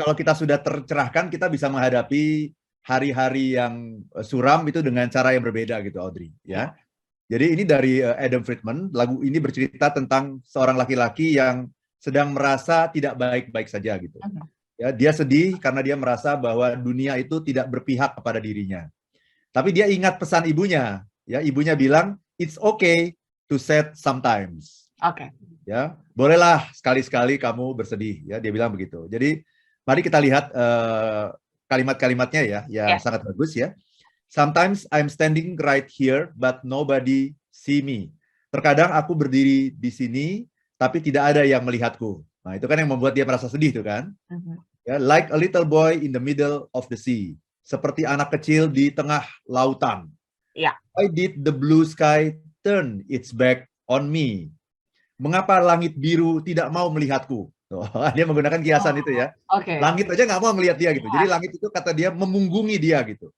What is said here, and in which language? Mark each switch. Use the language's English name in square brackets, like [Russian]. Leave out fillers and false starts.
[Indonesian] kalau kita sudah tercerahkan, kita bisa menghadapi hari-hari yang suram itu dengan cara yang berbeda gitu Audrey Ya. ya. Jadi ini dari Adam Friedman. Lagu ini bercerita tentang seorang laki-laki yang sedang merasa tidak baik-baik saja gitu. Mhm. Ya, dia sedih karena dia merasa bahwa dunia itu tidak berpihak kepada dirinya. Tapi dia ingat pesan ibunya. Ya, ibunya bilang, [English] it's okay to sad sometimes. [Indonesian] Oke. Ya, bolehlah sekali-sekali kamu bersedih. Ya, dia bilang begitu. Jadi mari kita lihat kalimat-kalimatnya ya, yang Ya. sangat bagus ya. [English] Sometimes I'm standing right here, but nobody see me. [Indonesian] Terkadang aku berdiri di sini, tapi tidak ada yang melihatku. Nah, itu kan yang membuat dia merasa sedih tuh kan. Mhm. [English] Ya, like a little boy in the middle of the sea. [Indonesian] Seperti anak kecil di tengah lautan. Ya. [English] Why did the blue sky turn its back on me? [Indonesian] Mengapa langit biru tidak mau melihatku? Oh, dia menggunakan kiasan itu Oh, ya. oke. Langit aja nggak mau melihat dia gitu. Jadi Iya. langit itu kata dia memunggungi dia gitu.